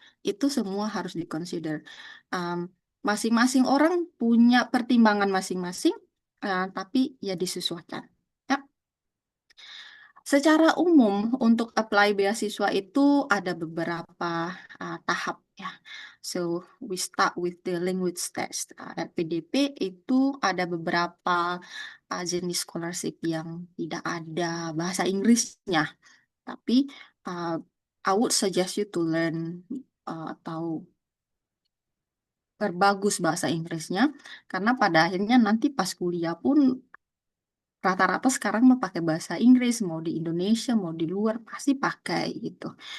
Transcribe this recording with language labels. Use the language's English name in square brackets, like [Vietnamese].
[Indonesian] Itu semua harus dikonsider. Um, Masing-masing orang punya pertimbangan masing-masing, tapi ya disesuaikan. Ya. Secara umum untuk apply beasiswa itu ada beberapa tahap ya. [English] So we start with the language test. [Indonesian] PDP itu ada beberapa jenis scholarship yang tidak ada bahasa Inggrisnya. Tapi [English] I would suggest you to learn [Indonesian] atau perbagus bahasa Inggrisnya karena pada akhirnya nanti pas kuliah pun rata-rata sekarang mau pakai bahasa Inggris, mau di Indonesia mau di luar pasti pakai gitu.